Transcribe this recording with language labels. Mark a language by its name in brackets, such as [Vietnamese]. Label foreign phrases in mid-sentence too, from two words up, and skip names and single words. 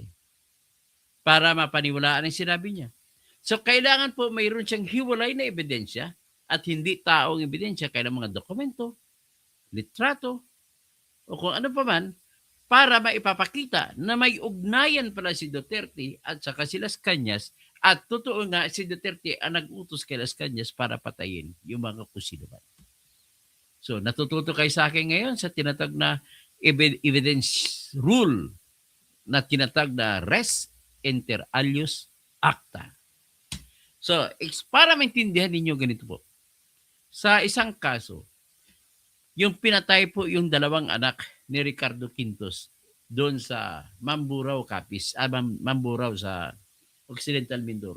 [Filipino] Para mapaniwalaan ang sinabi niya. So kailangan po mayroon siyang hiwalay na ebidensya at hindi taong ebidensya, kailangan mga dokumento, litrato, o kung ano pa man, para maipapakita na may ugnayan pala si Duterte at saka si Las Cañas at totoo nga si Duterte ang nag-utos kay Las Cañas para patayin yung mga kusiluman. So natututo kayo sa akin ngayon sa tinatag na [English] evidence rule [Filipino] na tinatag na [Latin] res inter alios acta. [Filipino] So, para maintindihan ninyo ganito po. Sa isang kaso, yung pinatay po yung dalawang anak ni Ricardo Quintos doon sa Mamburao, Capiz, Mamburao sa Occidental Mindoro.